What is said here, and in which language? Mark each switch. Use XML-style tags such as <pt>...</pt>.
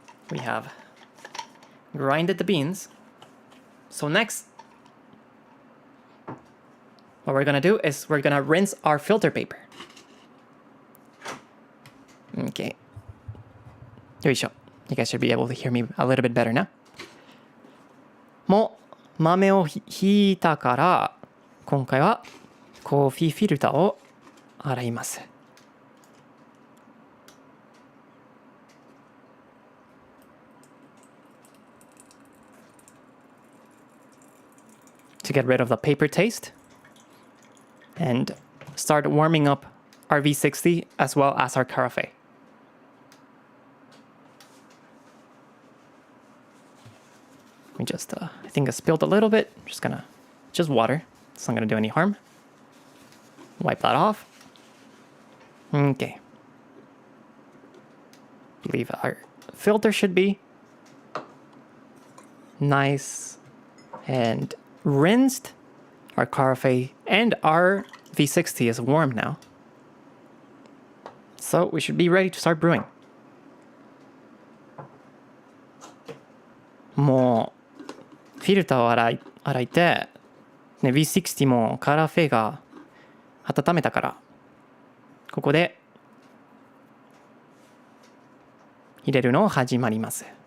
<en>We have grinded the beans. So next, what we're gonna do is we're gonna rinse our filter paper. Okay. よいしょ。 You guys should be able to hear me a little bit better now.</en> <ja>もう豆をひいたから、今回はコーヒーフィルターを洗います。</ja> <en>To get rid of the paper taste and start warming up our V60 as well as our carafe. We just, I think I spilled a little bit. Just water. It's not gonna do any harm. Wipe that off. Okay. I believe our filter should be nice and rinsed. Our carafe and our V60 is warm now. So we should be ready to start brewing.</en> <ja>もうフィルターを洗いて、ね、V60 もカラフェが温めたから、ここで入れるのを始まります。</ja>